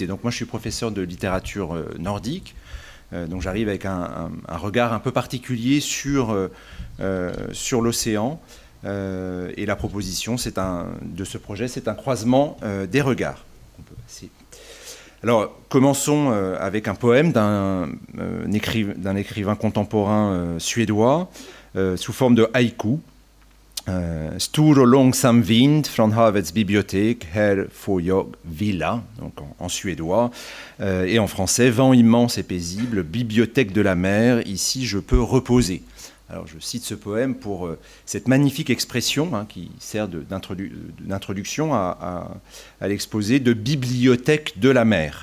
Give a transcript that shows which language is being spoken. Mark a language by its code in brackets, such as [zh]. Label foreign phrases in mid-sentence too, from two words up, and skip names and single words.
[fr] Donc moi je suis professeur de littérature nordique, donc j'arrive avec un regard un peu particulier sur l'océan, et la proposition de ce projet, c'est un croisement des regards. On peut passer. Alors, commençons avec un poème d'un écrivain contemporain suédois sous forme de haïku. [sv] Stor och långsam vind från havets bibliotek, här får jag vila, [fr] donc en suédois, et en français, vent immense et paisible, bibliothèque de la mer, ici je peux reposer. Alors je cite ce poème pour cette magnifique expression qui sert d'introduction à l'exposé de bibliothèque de la mer.